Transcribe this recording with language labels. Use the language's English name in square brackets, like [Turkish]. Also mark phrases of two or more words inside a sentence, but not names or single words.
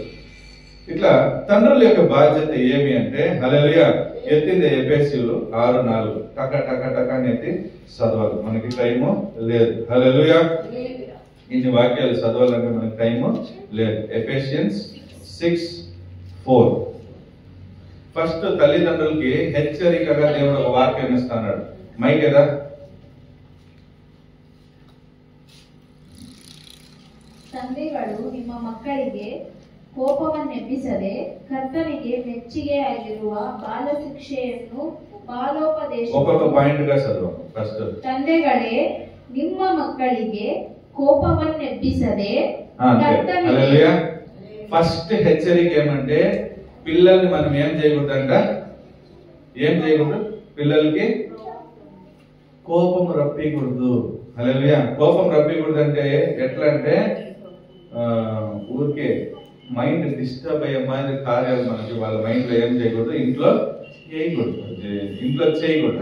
[Telugu] ఇట్లా తండ్రుల యొక్క బాధ్యత ఏమి అంటే, హల్లెలూయా, ఎత్తింది ఎఫెసీయులు 6:4 టక టక టక అని ఎత్తి చదవాలి. మనకి టైము లేదు. హల్లెలూయా. ఇన్ని వాక్యాలు చదవాలంటే మనకి టైము లేదు. ఎఫెసియన్స్ 6:4. ఫస్ట్ తల్లిదండ్రులకి హెచ్చరికగా దేవుడు ఒక వాక్యం ఇస్తున్నాడు. మైక్ కదా. [Kannada] ತಂದೆಗಳು ನಿಮ್ಮ ಮಕ್ಕಳಿಗೆ ಕೋಪವನ್ನೆಬ್ಬಿಸದೆ ಕರ್ತನಿಗೆ ಮೆಚ್ಚಿಗೆ ಆಗಿರುವ ಬಾಲ ಶಿಕ್ಷೆಯನ್ನು ಬಾಲೋಪದೇಶ. ಒಬ್ಬೊಬ್ಬ ಪಾಯಿಂಟ್ [Telugu] గా చదవం. ఫస్ట్, [Kannada] ತಂದೆಗಳೇ ನಿಮ್ಮ ಮಕ್ಕಳಿಗೆ కోపవన్నెప్పిసదే [Telugu] హల్లెలూయా. ఫస్ట్ హెచ్చరిక ఏమంటే పిల్లల్ని మనం ఏం చేయకూడదంట, ఏం చేయకూడదు, పిల్లలకి కోపం రప్పకూడదు. హల్లెలూయా. కోపం రప్పకూడదు అంటే ఎట్లా అంటే ఊరికే [English] mind disturb [Telugu] అయ్యే మాదిరి కార్యాలు మనకి వాళ్ళ మైండ్ లో ఏం చేయకూడదు, ఇంట్లో చేయకూడదు.